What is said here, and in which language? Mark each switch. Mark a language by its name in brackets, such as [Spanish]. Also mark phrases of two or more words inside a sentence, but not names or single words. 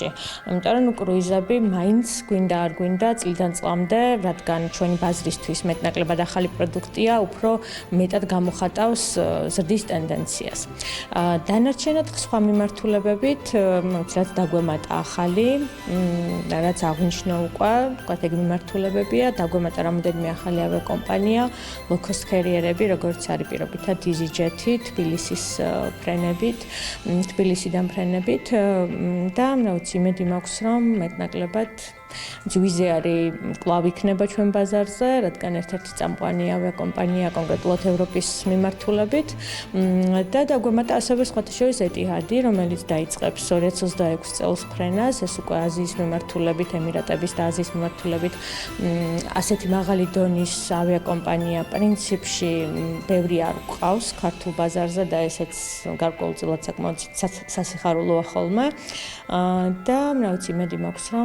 [Georgian] იმიტომ რომ კრუიზები მაინც გვინდა არ გვინდა წლიდან წლამდე, რადგან ჩვენი ბაზრისთვის მეტნაკლებად ახალი პროდუქტია, უფრო მეტად გამოხატავს ზრდის ტენდენციას. დანარჩენად სხვა მიმართულებებით, რაც დაგვემატა ახალი, რაც აღნიშნო უკვე, ვთქვათ, ეგ მიმართულებებია, დაგვემატა რამოდენიმე ახალი ავიაკომპანია, [English] low-cost carrier- [Georgian] ები, როგორც არის პირობითად EasyJet-ი, თბილისის ფრენებით, თბილისიდან ფრენებით და იმედი მაქვს, რომ მეტნაკლებად ვიზე არის კვლავ იქნება ჩვენ ბაზარზე, რადგან ერთ-ერთი წამყვანი ავიაკომპანია კონკრეტულად ევროპის მიმართულებით და დაგვემატა ასევე სხვათა შორის ეტიჰადი, რომელიც დაიწყებს 2026 წელს ფრენას, ეს უკვე აზიის მიმართულებით, ემირატების და აზიის მიმართულებით ასეთი მაღალი დონის ავიაკომპანია პრინციპში ბევრი არ გვყავს ქართულ ბაზარზე და ესეც გარკვეულწილად საკმაოდ სასიხარულოა ხოლმე და იმედი მაქვს, რომ